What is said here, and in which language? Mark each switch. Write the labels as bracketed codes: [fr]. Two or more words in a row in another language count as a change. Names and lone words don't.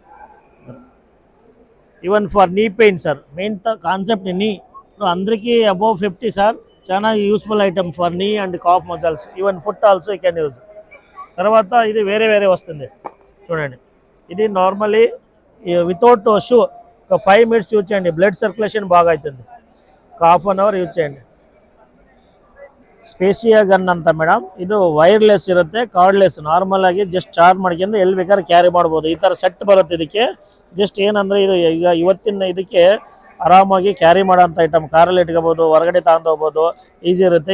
[en] even for knee pain sir. main concept knee అందరికీ above 50 sir. [te] చాలా [en] useful item for knee and calf muscles. even foot also you can use. [te] తర్వాత ఇది వేరే వేరే వస్తుంది చూడండి. ఇది నార్మలీ [en] without shoe [te] ఒక [en] 5 minutes use [te] చేయండి, [en] blood circulation [te] బాగా అవుతుంది. ఒక [en] half an hour use [te] చేయండి. [kn] ಸ್ಪೇಸಿಯಾ ಗನ್ ಅಂತ ಮೇಡಮ್. ಇದು ವೈರ್ಲೆಸ್ ಇರುತ್ತೆ, ಕಾರ್ಡ್ಲೆಸ್. ನಾರ್ಮಲ್ ಆಗಿ [en] just charge [kn] ಮಾಡ್ಕೊಂಡು ಎಲ್ಲಿ ಬೇಕಾದ್ರೆ ಕ್ಯಾರಿ ಮಾಡ್ಬೋದು. ಈ ಥರ ಸೆಟ್ ಬರುತ್ತೆ ಇದಕ್ಕೆ. ಜಸ್ಟ್ ಏನಂದರೆ ಇದು ಈಗ ಇವತ್ತಿನ ಇದಕ್ಕೆ ಆರಾಮಾಗಿ ಕ್ಯಾರಿ ಮಾಡೋಂಥ ಐಟಮ್. ಕಾರಲ್ಲಿ ಇಟ್ಕೋಬೋದು, ಹೊರಗಡೆ ತಗೊಂಡು ಹೋಗ್ಬೋದು, ಈಸಿ ಇರುತ್ತೆ.